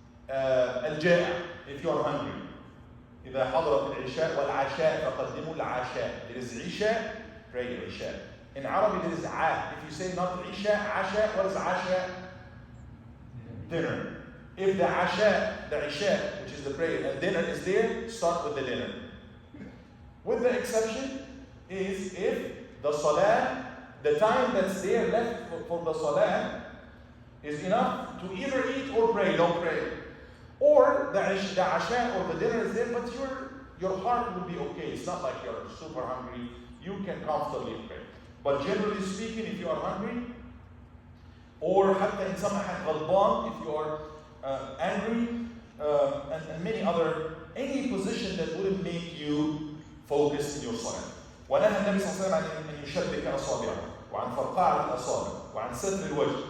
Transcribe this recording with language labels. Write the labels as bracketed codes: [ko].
[en] الجائع, if you are hungry. [ar] إذا حضرت العشاء والعشاء فقدموا العشاء. [en] There is عشاء, pray عشاء. In Arabic there is a. If you say not isha, asha, what is asha? Dinner. If the asha, the isha, which is the prayer, and dinner is there, start with the dinner. With the exception is if the salah, the time that's there left for the salah is enough to either eat or pray, don't pray. Or the asha or the dinner is there, but your heart will be okay. It's not like you're super hungry. You can comfortably pray. But generally speaking, if you are hungry, or [ar] حتى إن سمحت غضبان, [en] if you are angry, and many other, any position that wouldn't make you focus in your salah. [ar] ونهى النبي صلى الله عليه وسلم عن أن يشبك أصابعه وعن فرقعة الأصابع وعن ستر الوجه.